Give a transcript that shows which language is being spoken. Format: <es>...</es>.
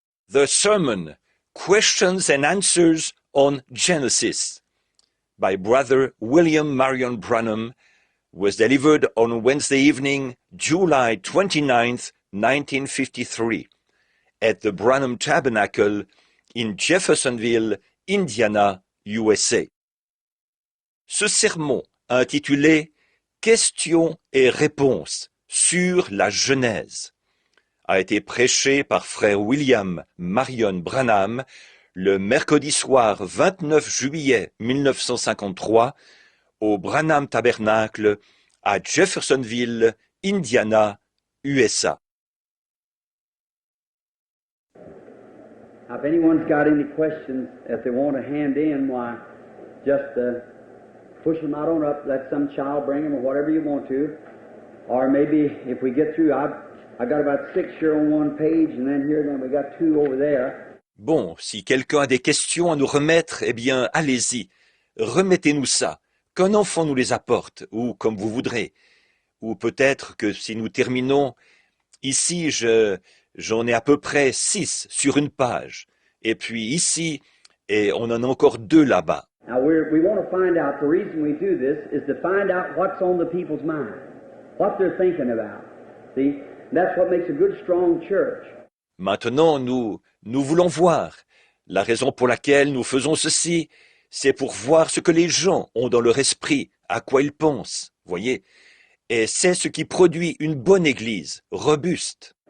<en>The sermon, Questions and Answers on Genesis, by Brother William Marion Branham, was delivered on Wednesday evening, July 29th, 1953, at the Branham Tabernacle in Jeffersonville, Indiana, USA.</en> <fr>Ce sermon, intitulé Questions et réponses sur la Genèse, a été prêché par frère William Marion Branham le mercredi soir 29 juillet 1953 au Branham Tabernacle à Jeffersonville, Indiana, USA.</fr> <en>If anyone's got any questions, if they want to hand in, why, just push them out on up, let some child bring them or whatever you want to. Or maybe if we get through, I got about 6 here on one page and then here, then we got 2 over there.</en> <fr>Bon, si quelqu'un a des questions à nous remettre, eh bien, allez-y, remettez-nous ça, qu'un enfant nous les apporte, ou comme vous voudrez. Ou peut-être que si nous terminons, ici, j'en ai à peu près 6 sur une page. Et puis ici, et on en a encore 2 là-bas.</fr> <en>Now we want to find out, the reason we do this is to find out what's on the people's mind, what they're thinking about. See, that's what makes a good, strong church.</en> <fr>Maintenant, nous voulons voir. La raison pour laquelle nous faisons ceci, c'est pour voir ce que les gens ont dans leur esprit, à quoi ils pensent, voyez. Et c'est ce qui produit une bonne église, robuste.</fr>